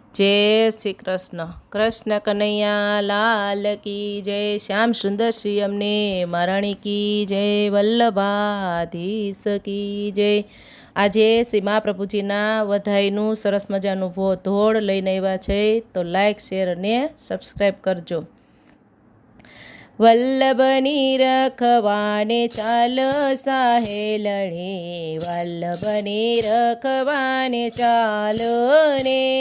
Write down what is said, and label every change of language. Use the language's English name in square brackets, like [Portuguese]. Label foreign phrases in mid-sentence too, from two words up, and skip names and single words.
[Hindi] जय श्री कृष्ण। कृष्ण कन्हैया लाल की जय। श्याम सुंदर श्री अमने महाराणी की जय। वल्लभाधीश की जय। [Gujarati] આજે શ્રી મહાપ્રભુજીના વધાઈનું સરસ મજાનું ધોળ લઈને આવ્યા છે, તો [English] like share [Gujarati] અને સબસ્ક્રાઈબ કરજો. વલ્લભની રખવાને ચાલ સાહેલણી, વલ્લભની રખવાને ચાલો ને,